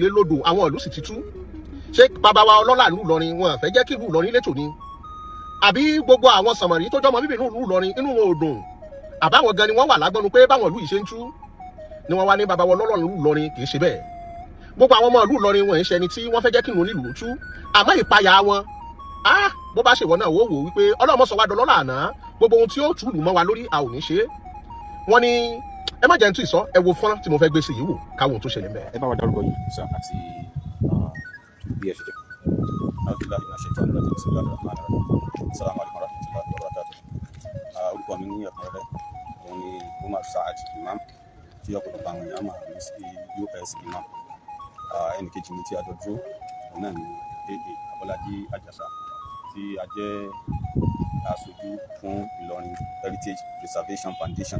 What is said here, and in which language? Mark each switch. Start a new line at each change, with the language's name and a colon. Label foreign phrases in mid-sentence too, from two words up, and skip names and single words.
Yoruba: lè lódò àwọn ìlú sì ti tú ṣé bàbá wa ọlọ́lá ìlú Ìlọrin wọn fẹ́ jẹ́ kí ìlú Ìlọrin létò ni àbí gbogbo àwọn sàmọ̀rí tó jẹ́ ọmọ bíbí inú ìlú Ìlọrin inú wọn ò dùn àbáwọn gan ni wọ́n wà lágbọ́nu pé báwọn ìlú yìí ṣe ń tú ni wọ́n wá ní bàbá wa ọlọ́lá ìlú Ìlọrin kì í ṣe bẹ́ẹ̀ gbogbo àwọn ọmọ ìlú Ìlọrin wọn ń ṣe ẹni tí wọ́n fẹ́ jẹ́ kí ìlú nílùú tú àmọ́ ìpayà wọn bó bá ṣèwọ náà wò wípé ọlọ́mọ sọ wá dọlọ́lá àná gbogbo ohun tí ó tù lù mọ́ wa lórí a ò ní ṣe é wọ́n ní ẹ má jẹ́ ń tún ìsọ ẹ wo fọ́nrán tí mo fẹ́ gbé sí yìí wò káwọn ohun tó ṣẹlẹ̀ bẹ́ẹ̀. ẹ bá wa dárúkọ yìí sọ àti bí ẹ ṣe jẹ.
Arabic: alhamdulilayi
Yoruba: ma ṣe tọ́nu lọ́dún sí lọ́dún
Arabic: رحمن رحيم سلام عليكم ورحمة الله وبركاته.
Yoruba: orúkọ mi ní ẹ̀kúnrẹ́rẹ́ òun ni Umar Saad Imam tí ọ̀pọ̀lọpọ̀ àwọn èèyàn máa ní sí US Imam. ẹnì kejì mi tí a jọ dúró òun náà ni AA Abọ́lájí Àjàsà tí a jẹ́ aṣojú fún Ìlọrin Heritage Preservation Foundation.